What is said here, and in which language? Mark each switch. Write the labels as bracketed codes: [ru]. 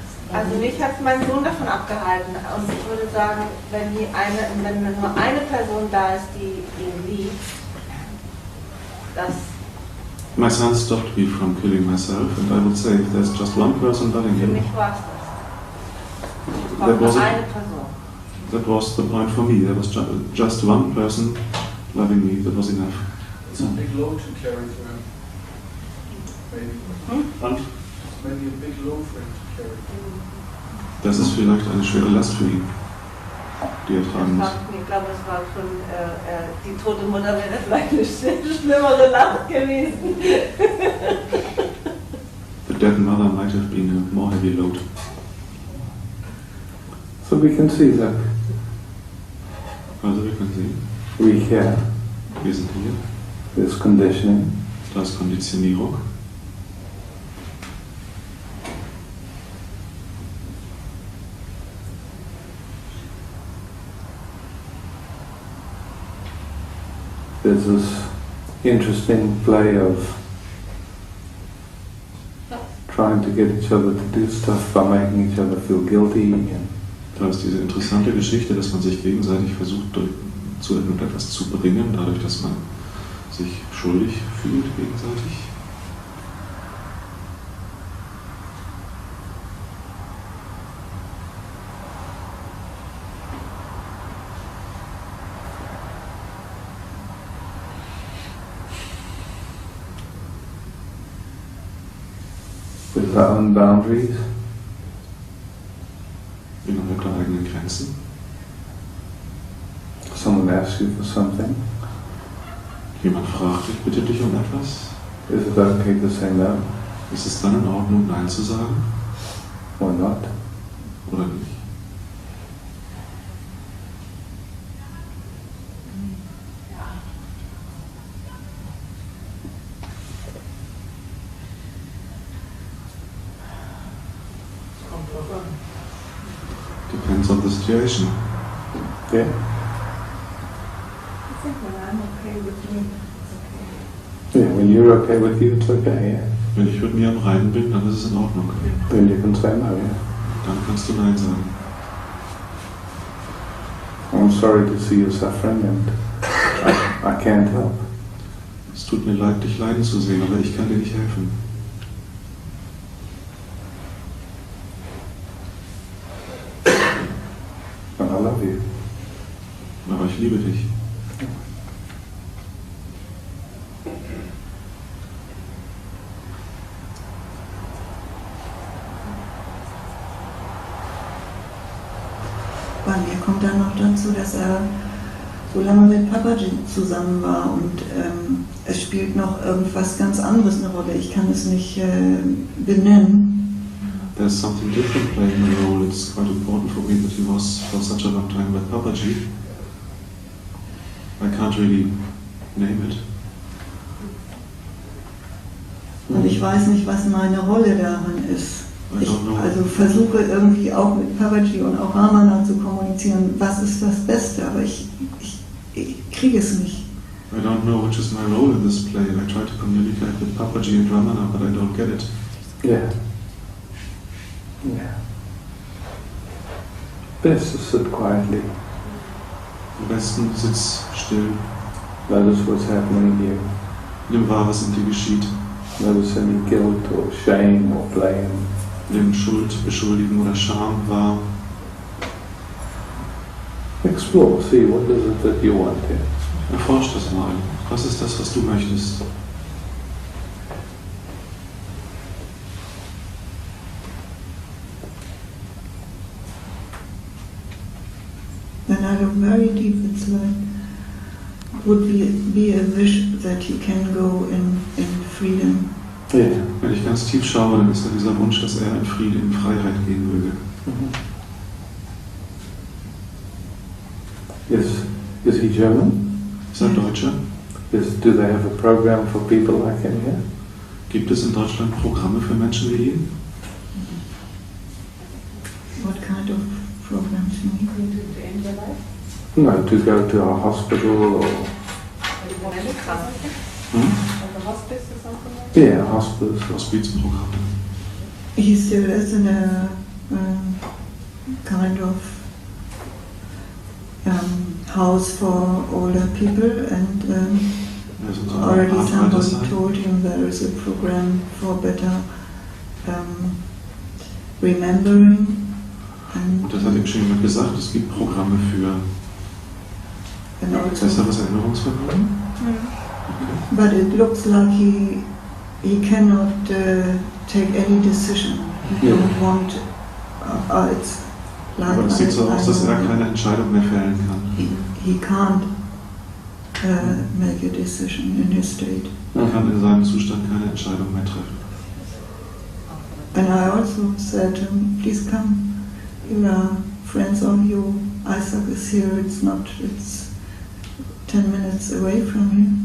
[de] Also mich hat mein Sohn davon abgehalten. Und ich würde sagen, wenn nur eine Person da ist, die ihn liebt, das... [en] My son stopped me from killing myself, and I would say if there's just one person loving [de] Für [en] him, [de] mich war es das. Ich brauche eine Person. [en] that was the point for me. There was just one person loving me, that was enough. It's a big load to carry for him. Maybe. [de] Und [en] Maybe a big load for him to carry. [de] das ist vielleicht eine schwere Last für ihn, die er tragen muss. Ich glaube, es war schon, die tote Mutter wäre vielleicht eine schlimmere Last gewesen. [en] The dead mother might have been a more heavy load. So we can see that [de] Also wir können sehen, [en] we here, [de] wir sind hier, [en] this conditioning, [de] das ist Konditionierung. [en] there's this interesting play of trying to get each other to do stuff by making each other feel guilty. And [de] Da ist diese interessante Geschichte, dass man sich gegenseitig versucht, zu irgendetwas zu bringen, dadurch, dass man sich schuldig fühlt gegenseitig. [en] with our own boundaries. [de] Innerhalb der eigenen Grenzen. [en] Someone asks you for something. [de] Jemand fragt dich, bitte dich um etwas. [en] Is it okay to say no? [de] Ist es dann in Ordnung, Nein zu sagen? [en] Or not? [de] Oder nicht? [en] Depends on the situation. Yeah. I think when I'm okay with me, it's okay. Yeah, when you're okay with you, it's okay, yeah. [de] Wenn ich mit mir am Reinen bin, dann ist es in Ordnung. [en] Then you can say no, yeah. [de] Dann kannst du Nein sagen. [en] I'm sorry to see you suffering and I can't help. [de] Es tut mir leid, dich leiden zu sehen, aber ich kann dir nicht helfen. [en] And I love you. [de] Aber ich liebe dich. Bei mir kommt dann noch dazu, dass er so lange mit Papa zusammen war und es spielt noch irgendwas ganz anderes eine Rolle. Ich kann es nicht benennen. [en] There's something different playing a role. It's quite important for me that he was for such a long time with Papaji. I can't really name it. [de] Und ich weiß nicht, was meine Rolle darin ist. Ich also versuche irgendwie auch mit Papaji und auch Ramana zu kommunizieren, was ist das Beste, aber ich kriege es nicht. [en] I don't know which is my role in this play. I try to communicate with Papaji and Ramana, but I don't get it. Yeah. Yeah. Best to sit quietly. [de] Am besten sitz still. [en] Notice what's happening here. [de] Nimm wahr, was in dir geschieht. [en] Notice any guilt or shame or blame. [de] Nimm Schuld, Beschuldigen oder Scham wahr. [en] Explore, see what is it that you want here. [de] Erforsch das mal. Was ist das, was du möchtest? [en] When I look very deep, it's like would be a wish that you can go in freedom. Yeah. [de] Wenn ich ganz tief schaue, dann ist da dieser Wunsch, dass er in Frieden, in Freiheit gehen würde. [en] Is he German? [de] Ist er Deutscher? [en] Do they have a program for people like him here? [de] Gibt es in Deutschland Programme für Menschen wie ihn? [en] What kind of programs you mean? To end your life? No, to go to a hospital or... Hm? Like a hospice or something like that? Yeah, hospice. [de] Hospizprogramme. [en] He still is in a kind of house for older people, and already somebody told him there is a program for better remembering. [de] Und das hat ihm schon jemand gesagt, es gibt Programme für besseres Erinnerungsvermögen. [en] Okay. But it looks like he cannot take any decision. He don't want. It's like. [de] Aber es sieht so aus, dass er keine Entscheidung mehr fällen kann. [en] He can't make a decision in his state. [de] Er kann in seinem Zustand keine Entscheidung mehr treffen. [en] And I also said to him, please come. You are friends of you. Isaac is here. It's 10 minutes away from here.